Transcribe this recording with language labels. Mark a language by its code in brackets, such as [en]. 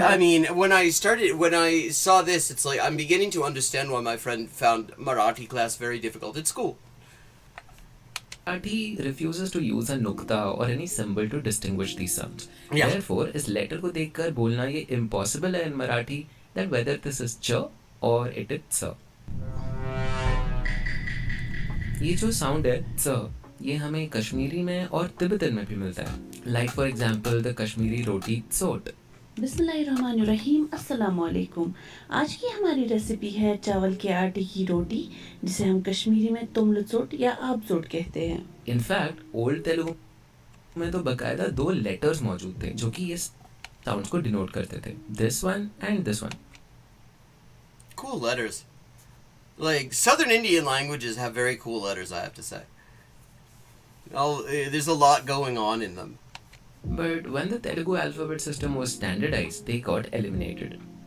[en] I mean, when I saw this, it's like I'm beginning to understand why my friend found Marathi class very difficult at school. Marathi refuses to use a nukta or any symbol to distinguish these sounds. Yeah. Therefore, [hi] इस letter को देखकर बोलना ये [en] impossible है in Marathi that whether this is ch or it is tsa. [hi] ये जो sound है च, ये हमें कश्मीरी में और तिब्बतन में भी मिलता है. [en] Like for example, the Kashmiri roti tsot. [ar] बिस्मिल्लाहिर्रहमानिर्रहीम, अस्सलाम वालेकुम। [hi] आज की हमारी रेसिपी है चावल के आटे की रोटी, जिसे हम कश्मीरी में तुमलचोट या आबचोट कहते हैं। [en] In fact, [hi] ओल्ड तेलुगु में तो बकायदा 2 लेटर्स मौजूद थे जो कि इस साउंड्स को डिनोट करते थे. [en] This one and this one. Cool letters. Like, Southern Indian languages have very cool letters, I have to say. There's a lot going on in them. But when the Telugu alphabet system was standardized, they got eliminated.